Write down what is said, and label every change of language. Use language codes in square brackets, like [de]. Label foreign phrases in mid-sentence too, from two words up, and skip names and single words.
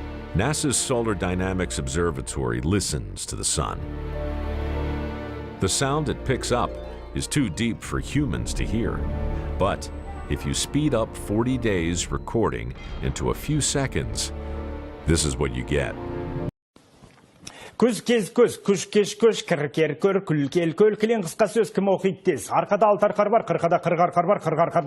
[en] NASA's Solar Dynamics Observatory listens to the sun. The sound it picks up is too deep for humans to hear. But if you speed up 40 days recording into a few seconds, this is what you get. [kk] Көз кез көз, күш кеш көш, кір кер көр, күл кел көл, кілең қысқа сөз кім оқиды тез. Арқада алты арқар бар, қырқада қырық арқар бар, қырық арқар